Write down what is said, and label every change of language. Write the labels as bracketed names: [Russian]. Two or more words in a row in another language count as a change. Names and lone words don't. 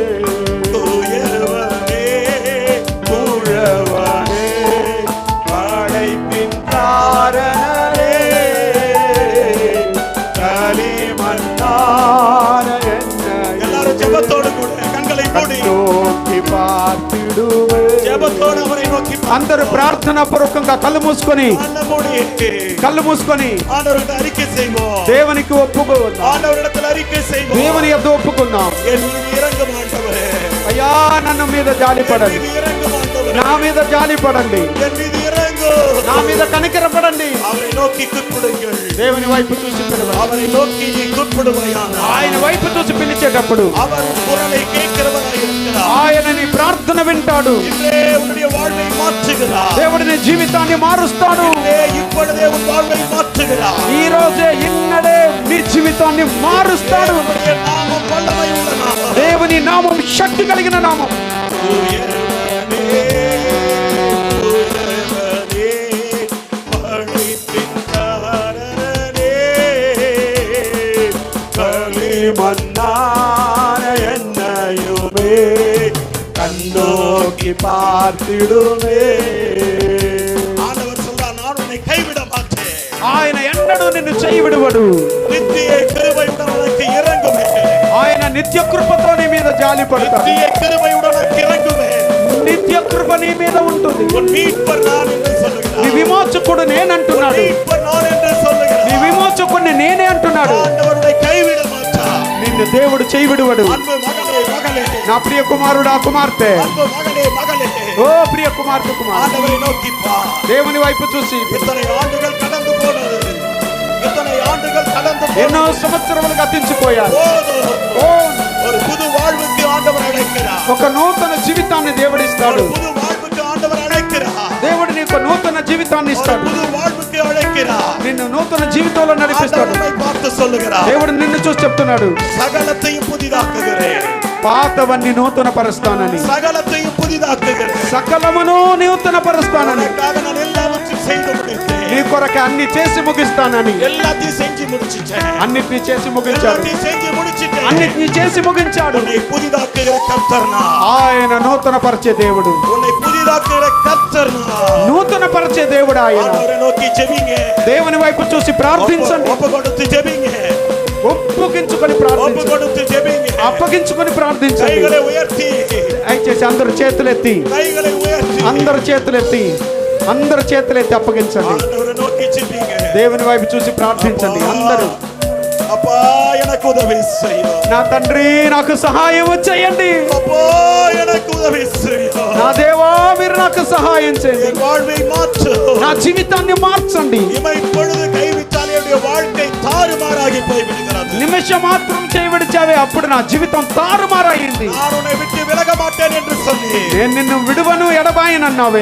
[Tamil] தூயவனே தூயவனே படைப்பின் காரணரே, களிமண்ணான என்னையுமே. எல்லாரும் ஜெபத்தோடு கூட கண்களை மூடி நோக்கி பார்த்திடுவே. ஜெபத்தோடு அவரை நோக்கி [Telugu] అందరూ ప్రార్థన పూర్వకంగా కళ్ళు మూసుకొని [Tamil] ஆண்டவரிடம் அறிக்கை செய்வோம். [Telugu] దేవునికి ఒప్పుకుందాం. [Tamil] ஆண்டவரிடத்தில் அறிக்கை செய்வோம். [Telugu] దేవుని యొద్ద ఒప్పుకుందాం. [Tamil] என் மீது இறங்கும் ஆண்டவரே, [Telugu] అయ్యా నన్ను మీద జాలి [Tamil] என் [Telugu] పడండి. [Tamil] மீது இறங்கும் ஆண்டவரே, [Telugu] నా మీద జాలి పడండి. [Tamil] என் மீது இறங்கும். [Telugu] నా మీద కనికరపడండి. [Tamil] அவரை நோக்கி கூப்பிடுங்கள். [Telugu] దేవుని వైపు చూసి పిలవండి. [Tamil] அவரை நோக்கி நீ கூப்பிடுவாயானால் [Telugu] ఆయన వైపు చూసి పిలిచేటప్పుడు [Tamil] அவர் குரலை கேட்கிறவராய் இருக்கிறார். [Telugu] ఆయన నీ ప్రార్థన వింటాడు. [Tamil] இன்றே உன்னுடைய வாழ்வை மாற்றுகிறார். [Telugu] దేవుడు నీ జీవితాన్ని మారుస్తాడు. [Tamil] இன்றே இப்பொழுதே உன் வாழ்வை மாற்றுகிறார். [Telugu] ఈ రోజే ఇన్నడే నీ జీవితాన్ని మారుస్తాడు. [Tamil] அவருடைய நாமம் வல்லமை உள்ள நாமம். [Telugu] దేవుని నామం శక్తి కలిగిన నామం. [Tamil] மன்னான என்னையுமே கண்ணோக்கி பார்த்திடுமே. ஆண்டவர் சொல்றார், நான் உன்னை கைவிட மாட்டேன். [Telugu] ఆయన ఎన్నడూ నిన్ను చేయి విడువడు. [Tamil] நித்திய கிருபையுடன் உனக்கு இறங்குமே. [Telugu] ఆయన నిత్య కృపతో నీ మీద జాలి పడతాడు. [Tamil] நித்திய கிருபையுடன் உனக்கு இறங்குமே. [Telugu] నిత్య కృప నీ మీద ఉంటుంది. [Tamil] உன் மீட்பர் நான் என்று சொல்லுகிறார். [Telugu] నీ విమోచకుడు నేనంటున్నాడు. [Tamil] மீட்பர் நான் என்று சொல்லுகிறார். [Telugu] నీ విమోచకుడిని నేనే అంటున్నాడు. [Tamil] ஆண்டவர் உன்னை கைவிட மாட்டார். [Telugu] నిన్ను దేవుడు చేయి విడువడు. [Tamil] அன்பு மகனே மகளே, [Telugu] నా ప్రియ కుమారుడా కుమార్తె, [Tamil] அன்பு மகனே மகளே, [Telugu] ఓ ప్రియ కుమార్తె కుమార్, [Tamil] ஆண்டவரை நோக்கி பார். [Telugu] దేవుని వైపు చూసి [Tamil] இத்தனை ஆண்டுகள் கடந்து போனது, இத்தனை ஆண்டுகள் கடந்து [Telugu] ఎన్నో [Tamil] போனது. [Telugu] సంవత్సరములు గతించిపోయారు. [Tamil] ஒரு புது வாழ்வுக்கு ஆண்டவர் அழைக்கிறார். [Telugu] ఒక నూతన జీవితాన్ని దేవుడిస్తాడు. [Tamil] ஒரு புது வாழ்வுக்கு ஆண்டவர் அழைக்கிறார். [Telugu] దేవుడు నీకు నూతన జీవితాన్ని [Tamil] ஒரு [Telugu] ఇస్తాడు. [Tamil] புது வாழ்வுக்கு அழைக்கிறார். [Telugu] నిన్ను నూతన జీవితంలో నడిపిస్తాడు. [Tamil] ஆண்டவர் நம்மை பார்த்து சொல்லுகிறார், [Telugu] దేవుడు నిన్ను చూసి చెప్తున్నాడు, [Tamil] சகலத்தையும் புதிதாக்குகிறேன். [Telugu] పాతవన్నీ నూతన పరుస్తానని, [Tamil] சகலத்தையும் புதிதாக்குகிறேன். [Telugu] సకలమును నూతన పరుస్తానని, [Tamil] உனக்காக நான் எல்லாவற்றையும் செய்து முடித்தேன். [Telugu] నీ కొరకు అన్ని చేసి ముగిస్తానని. [Tamil] எல்லாத்தையும் செஞ்சு முடிச்சிட்டேன். [Telugu] అన్నిటినీ చేసి ముగించాడు. [Tamil] எல்லாத்தையும் செஞ்சு முடிச்சிட்டேன். [Telugu] అన్నిటినీ చేసి ముగించాడు. [Tamil] உன்னை புதிதாக்குகிற கர்த்தர் நான். [Telugu] ఆయన నూతన పరిచే దేవుడు. [Tamil] உன்னை புதிதாக்குகிற கர்த்தர் நான். [Telugu] నూతన పరిచే దేవుడు ఆయన. [Tamil] ஆண்டவரை நோக்கி ஜெபிங்க. [Telugu] దేవుని వైపు చూసి ప్రార్థించండి. [Tamil] ஒப்பு கொடுத்து ஜெபிங்க. [Telugu] ఒప్పుగించుకొని [Tamil] ஒப்பு [Telugu] ప్రార్థించండి. [Tamil] கொடுத்து ஜெபிங்க. [Telugu] అప్పగించుకొని ప్రార్థించండి. [Tamil] கைகளை உயர்த்தி, [Telugu] దయచేసి అందరు చేతులెత్తి, [Tamil] கைகளை உயர்த்தி, [Telugu] అందరు చేతులెత్తి, అందరు చేతులెత్తి అప్పగించండి. [Tamil] ஆண்டவரை நோக்கி ஜெபிங்க. [Telugu] దేవుని వైపు చూసి ప్రార్థించండి అందరూ. [Tamil] அப்பா எனக்கு உதவி செய்யும். [Telugu] నా తండ్రి నాకు సహాయం చేయండి. [Tamil] அப்பா எனக்கு உதவி செய்யும். [Telugu] నా దేవా మీరు నాకు సహాయం చేయండి. [Tamil] என் வாழ்வை மாற்று. [Telugu] నా జీవితాన్ని మార్చండి. [Tamil] இமை பொழுது கைவிட்டால் என்னுடைய வாழ்க்கை தாறுமாறாகி போய்விடுகிறது. [Telugu] నిమిషం మాత్రం చేయబడిచావే, అప్పుడు నా జీవితం తారుమారయింది. [Tamil] நான் உன்னை விட்டு விலக மாட்டேன் என்று சொல்லி, [Telugu] నేను నిన్ను విడువను ఎడబాయనన్నావే,